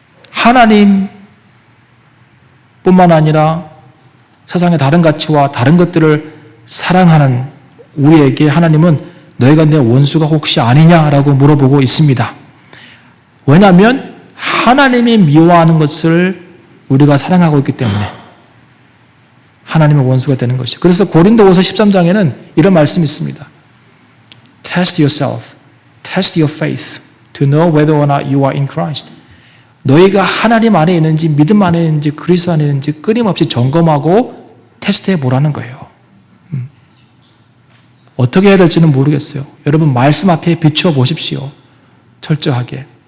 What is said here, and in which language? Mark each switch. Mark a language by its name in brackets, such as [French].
[Korean] 하나님 뿐만 아니라 세상의 다른 가치와 다른 것들을 사랑하는 우리에게 하나님은 너희가 내 원수가 혹시 아니냐라고 물어보고 있습니다. 왜냐하면 하나님이 미워하는 것을 우리가 사랑하고 있기 때문에 하나님의 원수가 되는 것이죠. 그래서 고린도후서 13장에는 이런 말씀이 있습니다. [English] Test yourself, test your faith to know whether or not you are in Christ. [Korean] 너희가 하나님 안에 있는지 믿음 안에 있는지 그리스도 안에 있는지 끊임없이 점검하고 테스트해 보라는 거예요. 어떻게 해야 될지는 모르겠어요. 여러분 말씀 앞에 비추어 보십시오. 철저하게.